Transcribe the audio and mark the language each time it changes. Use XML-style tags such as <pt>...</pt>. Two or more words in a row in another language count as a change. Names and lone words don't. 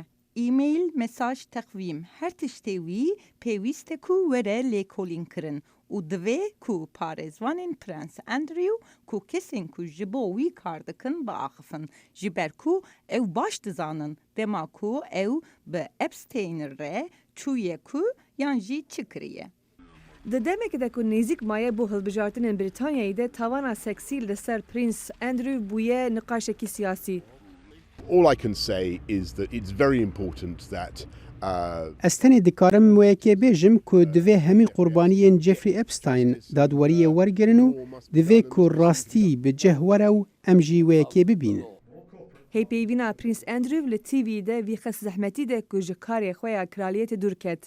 <ku>E-mail, mesaj, teqvîm, her tiştê wî pêwîst e ku were lêkolîn kirin û divê ku parêzvanên Prince Andrew ku kesên ku ji bo wî kar dikin biaxifin ji ber ku ew baş dizanin dema ku ew bi Epstein re çûye ku yan jî çi kiriye. Di demekê de ku nêzik maye bo hilbijartinên Brîtanyayê de tawana seksî li ser Prince Andrew bûye niqaşekî siyasî.</ku> <en>All I can say is that it's very important that</en> <ku>Ez tenê dikarim wekê bêjim ku divê hemî qurbaniyên Jeffrey Epstein dadweriyê wergirin û divê ku rastî bi cih were û em jî wekê bibînin. Hêpeyvîna Prince Andrew li TV de vî xes zehmetî de ku ji karê xwe ya kraliyetê dûr ket.</ku>